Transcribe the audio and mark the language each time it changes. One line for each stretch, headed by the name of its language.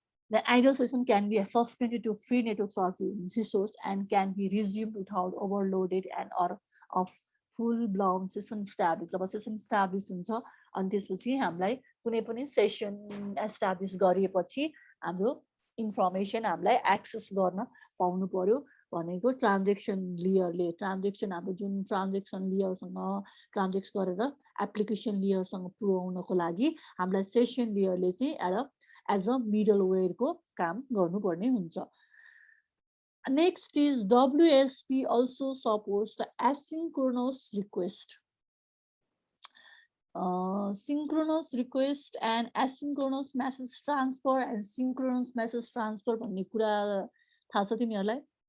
English: The idle session can be suspended to free network resource and can be resumed without overloaded and or of full blown session established.
Nepali: Job session establish हुन्छ अनि त्यसपछि हामीलाई कुनै पनि session establish गरिएपछि हाम्रो information हामीलाई access गर्न पाउनु पर्यो भनेको ट्रान्जेक्सन लेयरले। ट्रान्जेक्सन हाम्रो जुन ट्रान्जेक्सन लेयरसँग ट्रान्जेक्ट गरेर एप्लिकेसन लेयरसँग पुर्याउनको लागि हामीलाई सेसन लेयरले चाहिँ
English: as a मिडल वेयरको
Nepali: काम गर्नुपर्ने हुन्छ।
English: Next is WSP also supports the asynchronous request. Synchronous request and asynchronous message transfer and synchronous message transfer
Nepali: भन्ने कुरा थाहा छ तिमीहरूलाई?